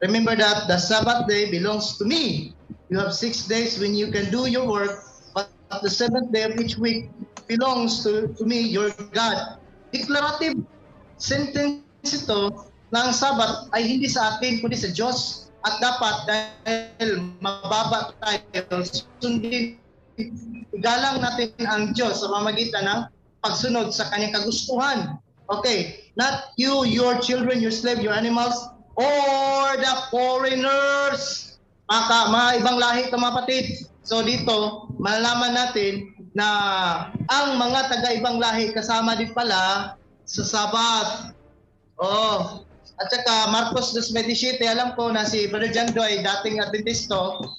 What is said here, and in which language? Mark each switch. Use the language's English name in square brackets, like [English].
[English] Remember that the Sabbath day belongs to me. You have 6 days when you can do your work, but the 7th day of each week belongs to me, your God. [Filipino] Declarative sentence ito na ang Sabbath ay hindi sa atin, kundi sa Diyos. At dapat dahil mababa tayo, sundin, igalang natin ang Diyos sa pamamagitan ng pagsunod sa kanyang kagustuhan. [English] Okay, not you, your children, your slave, your animals, or the foreigners. [Filipino] Mga ibang lahi ito, mga kapatid. So dito, malalaman natin na ang mga taga-ibang lahi kasama din pala sa Sabat. Oh, At saka Marcos 2:27, alam ko na si Brother Jando ay dating Adventisto.